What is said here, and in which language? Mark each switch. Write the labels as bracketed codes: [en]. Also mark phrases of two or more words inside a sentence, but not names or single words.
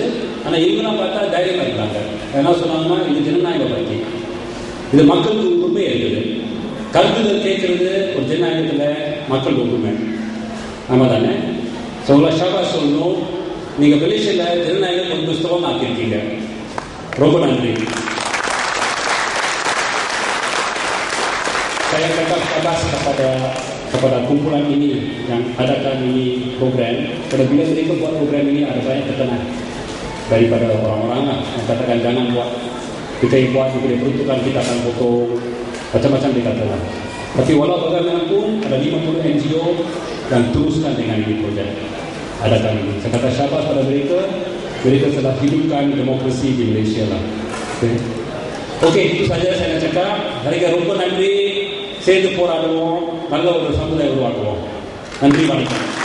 [ta] ஆனால் இவங்கெல்லாம் பார்த்தா தைரியமாக இருக்கிறாங்க. என்ன சொன்னாங்கன்னா, இது ஜனநாயக பற்றி, இது மக்களுக்கு உரிமை இருக்குது. கருத்துக்கள் கேட்கறது ஒரு ஜனநாயகத்தில் மக்கள் உரிமை. ஆமாம் தானே? ஸோ உங்களை ஷாபாஷ் சொல்லணும். நீங்கள் மலேசியாவில் ஜனநாயகம் கொஞ்சம் புஸ்தகம் ஆக்கியிருக்கீங்க. ரொம்ப நன்றி. [ms] Saya cakap tabas kepada kumpulan ini yang adakan ini program. Pada bila mereka buat program ini ada banyak tekanan daripada orang-orang yang katakan jangan buat, kita yang buat kita peruntukan kita akan potong, macam-macam dikatakan. Tapi walau bagaimanapun ada 50 NGO yang teruskan dengan ini projek adakan ini. Saya kata syabas pada mereka telah hidupkan demokrasi di Malaysia lah. Okey, itu saja saya nak cakap. [ta] Hari ரொம்ப நன்றி. சேர்ந்து போராடுவோம், நல்ல ஒரு சமுதாயம் உருவாக்குவோம். நன்றி, வணக்கம்.